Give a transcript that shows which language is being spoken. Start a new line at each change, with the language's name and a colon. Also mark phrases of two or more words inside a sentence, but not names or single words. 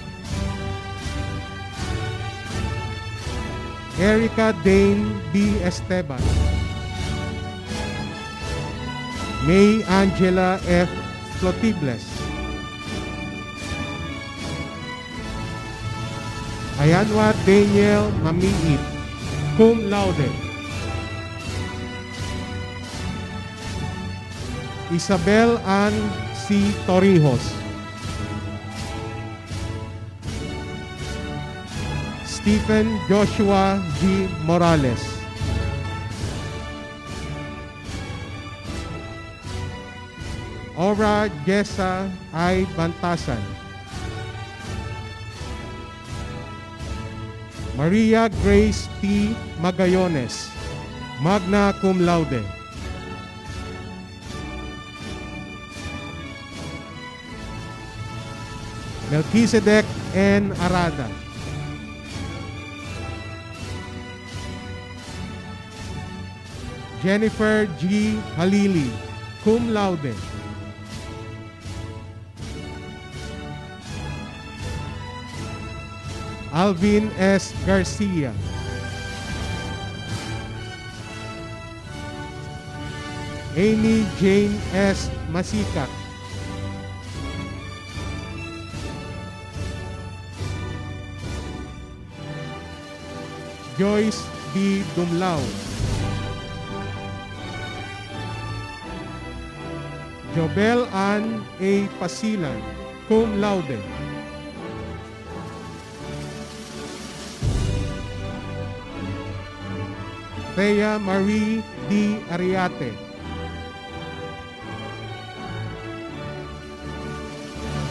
English: Erica Dane B. Esteban. May Angela F. Flotibles. Ayanwa Daniel Mamiit,
Latin: cum laude.
English: Isabel Ann C. Torrijos. Stephen Joshua G. Morales. Ora Jessa I. Bantasan. Maria Grace P. Magayones,
Latin: magna cum laude.
English: Melchizedek N. Arada. Jennifer G. Halili,
Latin: cum laude.
English: Alvin S. Garcia. Amy Jane S. Masikat. Joyce B. Dumlao. Jobel Ann A. Pasilan,
Latin: cum laude.
English: Thea Marie D. Ariate.